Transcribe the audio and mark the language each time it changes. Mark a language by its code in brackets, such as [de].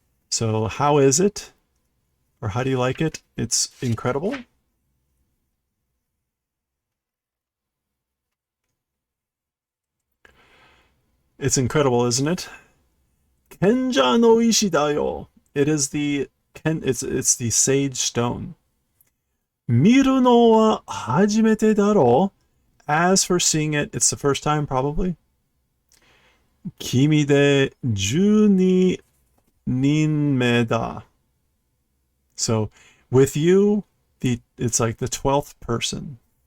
[en] So, how is it? Or how do you like it? It's incredible. It's incredible, isn't it? [ja] Kenja no ishi da yo. [en] It is the it's the sage stone. [ja] 見るのは初めてだろう. [en] As for seeing it, it's the first time probably. [ja] 君で12人目だ. [en] So with you, it's like the 12th person.